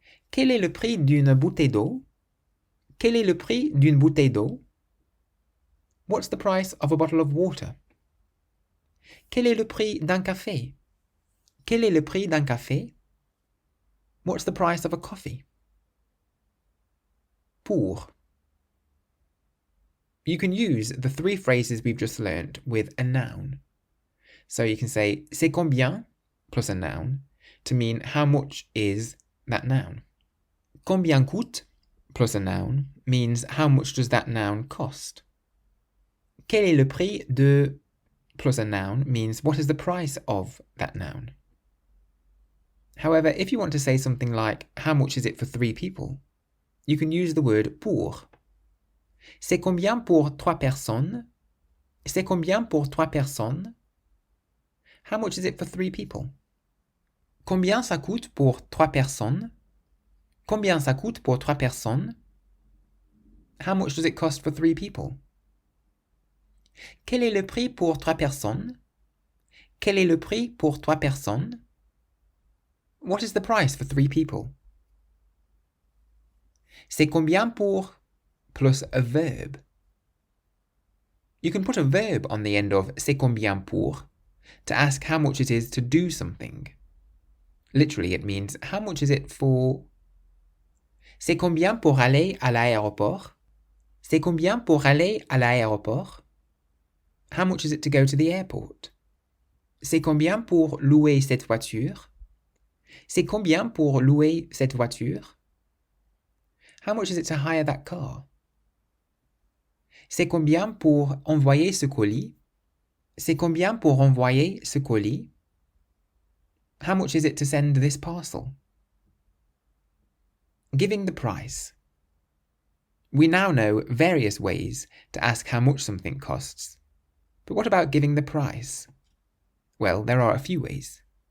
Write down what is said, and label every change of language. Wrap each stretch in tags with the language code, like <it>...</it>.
<fr>Quel est le prix d'une bouteille d'eau? Quel est le prix d'une bouteille d'eau?</fr> <en>What's the price of a bottle of water?</en> <fr>Quel est le prix d'un café? Quel est le prix d'un café?</fr> <en>What's the price of a coffee?</en> <fr>Pour.</fr> <en>You can use the three phrases we've just learnt with a noun. So you can say</en> <fr>c'est combien</fr> <en>plus a noun to mean how much is that noun.</en> <fr>Combien coûte</fr> <en>plus a noun means how much does that noun cost.</en> <fr>Quel est le prix de</fr> <en>plus a noun means what is the price of that noun. However, if you want to say something like how much is it for 3 people, you can use the word pour.</en> <fr>C'est combien pour 3 personnes? C'est combien pour 3 personnes?</fr> <en>How much is it for 3 people?</en> <fr>Combien ça coûte pour 3 personnes? Combien ça coûte pour 3 personnes?</fr> <en>How much does it cost for 3 people?</en> <fr>Quel est le prix pour 3 personnes? Quel est le prix pour 3 personnes?</fr> <en>What is the price for 3 people?</en> <fr>C'est combien pour</fr> <en>plus a verb. You can put a verb on the end of</en> <fr>c'est combien pour</fr> <en>to ask how much it is to do something. Literally, it means how much is it for?</en> <fr>C'est combien pour aller à l'aéroport? C'est combien pour aller à l'aéroport?</fr> <en>How much is it to go to the airport?</en> <fr>C'est combien pour louer cette voiture? C'est combien pour louer cette voiture?</fr> <en>How much is it to hire that car?</en> <fr>C'est combien pour envoyer ce colis? C'est combien pour envoyer ce colis?</fr> <en>How much is it to send this parcel? Giving the price. We now know various ways to ask how much something costs. But what about giving the price? Well, there are a few ways.</en>